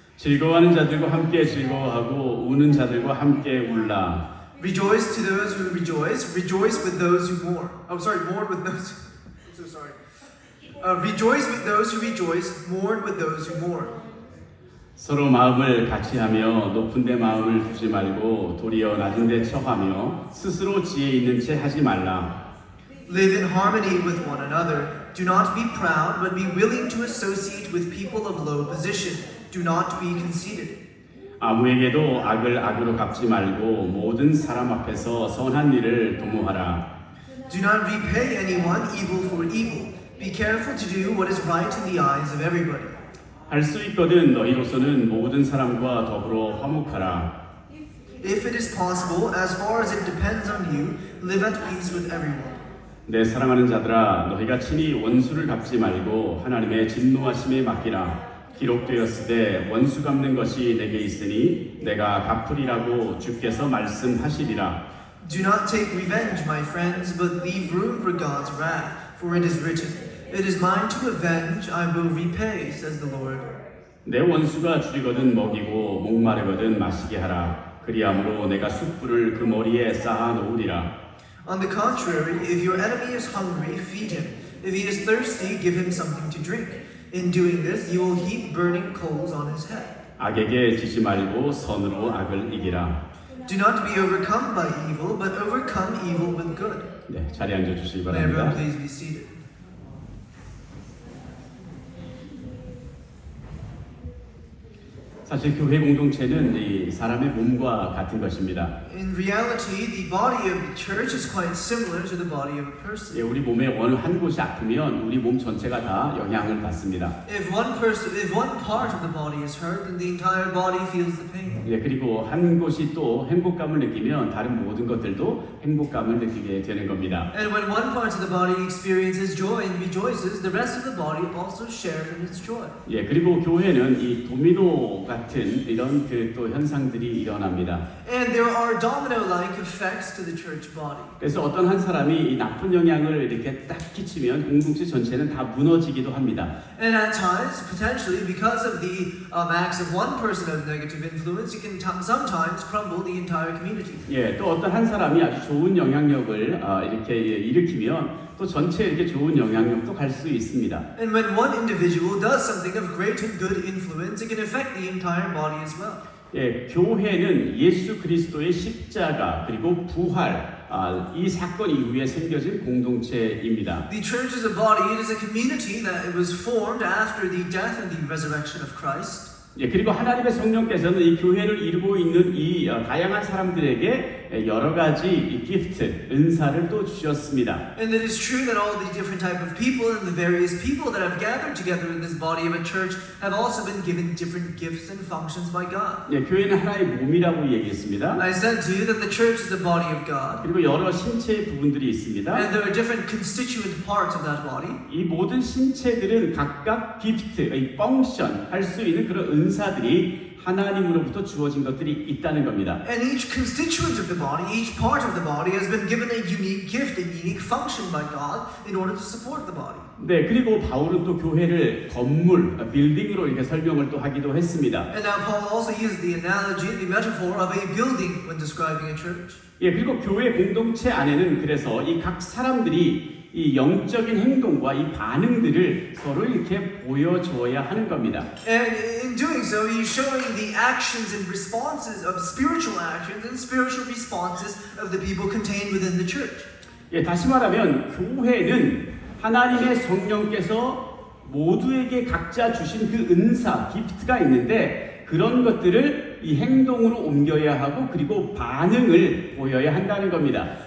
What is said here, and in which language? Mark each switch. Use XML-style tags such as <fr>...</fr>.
<ko>즐거워하는 자들과 함께 즐거워하고 우는 자들과 함께 울라.</ko> <en>Rejoice to those who rejoice. Rejoice with those who mourn. Mourn with those. I'm so sorry. Rejoice with those who rejoice. Mourn with those who mourn.</en> <ko>서로 마음을 같이 하며 높은 데 마음을 두지 말고 도리어 낮은 데 처하며 스스로 지혜 있는 채 하지 말라.</ko> <en>Live in harmony with one another. Do not be proud, but be willing to associate with people of low position. Do not be conceited.</en> <ko>아무에게도 악을 악으로 갚지 말고 모든 사람 앞에서 선한 일을 도모하라.</ko> <en>Do not repay anyone evil for evil. Be careful to do what is right in the eyes of everybody.</en> <ko>할 수 있거든 너희로서는 모든 사람과 더불어 화목하라.</ko> <en>If it is possible, as far as it depends on you, live at peace with everyone.</en> <ko>내 사랑하는 자들아 너희가 친히 원수를 갚지 말고 하나님의 진노하심에 맡기라. 기록되었으되 원수 갚는 것이 내게 있으니 내가 갚으리라고 주께서 말씀하시리라.</ko> <en>Do not take revenge, my friends, but leave room for God's wrath, for it is written, It is mine to avenge, I will repay, says the Lord.</en> <ko>내 원수가 줄이거든 먹이고 목마르거든 마시게 하라. 그리함으로 내가 숯불을 그 머리에 쌓아 놓으리라.</ko> <en>On the contrary, if your enemy is hungry, feed him. If he is thirsty, give him something to drink. In doing this, you will heap burning coals on his head.</en> <ko>악에게 지지 말고 선으로 악을 이기라.</ko> <en>Do not be overcome by evil, but overcome evil with good.</en> <ko>네, 자리에 앉아 주시기</ko> <en>May everyone please be seated.</en> <ko>사실 교회 공동체는 이 사람의 몸과 같은 것입니다.</ko> <en>In reality, the body of the church is quite similar to the body of a person.</en> <ko>예, 우리 몸의 어느 한 곳이 아프면 우리 몸 전체가 다 영향을 받습니다.</ko> <en>If one part of the body is hurt, then the entire body feels the pain.</en> <ko>예, 그리고 한 곳이 또 행복감을 느끼면 다른 모든 것들도 행복감을 느끼게 되는 겁니다.</ko> <en>And when one part of the body experiences joy and rejoices, the rest of the body also shares in its joy.</en> <ko>예, 그리고 교회는 이 도미노 같은 이런 또 현상들이 일어납니다.</ko> <en>And there are domino-like effects to the church body.</en> <ko>그래서 어떤 한 사람이 이 나쁜 영향을 이렇게 딱 끼치면 공동체 전체는 다 무너지기도 합니다.</ko> <en>And at times, potentially, because of the acts of one person of negative influence, it can sometimes crumble the entire community.</en> <ko>예, 또 어떤 한 사람이 아주 좋은 영향력을 이렇게 일으키면 또 전체 이렇게 좋은 영향력도 갈 수 있습니다.</ko> <en>And when one individual does something of great and good influence, it can affect the entire body as well.</en> <ko>예, 교회는 예수 그리스도의 십자가 그리고 부활 이 사건 이후에 생겨진 공동체입니다.</ko> <en>The church is a body, it is a community that it was formed after the death and the resurrection of Christ.</en> <ko>예, 그리고 하나님의 성령께서는 이 교회를 이루고 있는 이 다양한 사람들에게 여러 가지 이 기프트, 은사를 또 주셨습니다.</ko> <en>And it is true that all the different type of people and the various people that have gathered together in this body of a church have also been given different gifts and functions by God.</en> <ko>예, 교회는 하나의 몸이라고 얘기했습니다.</ko> <en>I said to you that the church is the body of God.</en> <ko>그리고 여러 신체의 부분들이 있습니다.</ko> <en>And there are different constituent parts of that body.</en> <ko>이 모든 신체들은 각각 기프트, 이 펑션 할 수 있는 그런 은사들이 하나님으로부터 주어진 것들이 있다는 겁니다.</ko> <en>And each constituent of the body, each part of the body has been given a unique gift, a unique function by God in order to support the body.</en> <ko>네, 그리고 바울은 또 교회를 건물, 빌딩으로 이렇게 설명을 또 하기도 했습니다.</ko> <en>And now Paul also used the analogy, the metaphor of a building when describing a church.</en> <ko>예, 그리고 교회 공동체 안에는 그래서 이 각 사람들이 이 영적인 행동과 이 반응들을 서로 이렇게 보여줘야 하는 겁니다.</ko> <en>And in doing so, he's showing the actions and responses of spiritual actions and spiritual responses of the people contained within the church.</en> <ko>예, 다시 말하면 교회는 하나님의 성령께서 모두에게 각자 주신 그 은사, 기프트가 있는데 그런 것들을 이 행동으로 옮겨야 하고 그리고 반응을 보여야 한다는 겁니다.</ko>